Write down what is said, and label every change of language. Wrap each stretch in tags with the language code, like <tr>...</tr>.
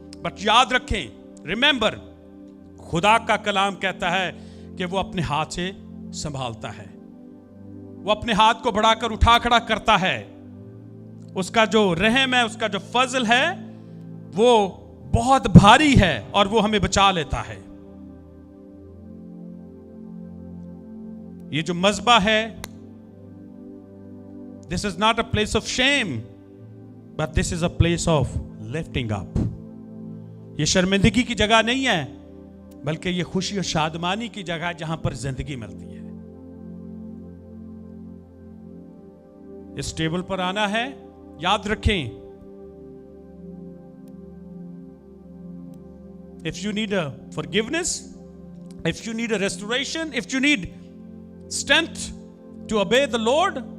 <ur>But یاد رکھیں, remember, خدا کا کلام کہتا ہے کہ وہ اپنے ہاتھ سے سنبھالتا ہے, وہ اپنے ہاتھ کو بڑھا کر اٹھا کھڑا کرتا ہے. اس کا جو رحم ہے, اس کا جو فضل ہے وہ بہت بھاری ہے اور وہ ہمیں بچا لیتا ہے. یہ جو مذبح ہے,</ur> <en>this is not a place of shame, but this is a place of lifting up.</en> <ur>یہ شرمندگی کی جگہ نہیں ہے, بلکہ یہ خوشی اور شادمانی کی جگہ ہے جہاں پر زندگی ملتی ہے. اس ٹیبل پر آنا ہے, یاد رکھیں,</ur> <en>if you need a forgiveness, if you need a restoration, if you need strength to obey the Lord,</en>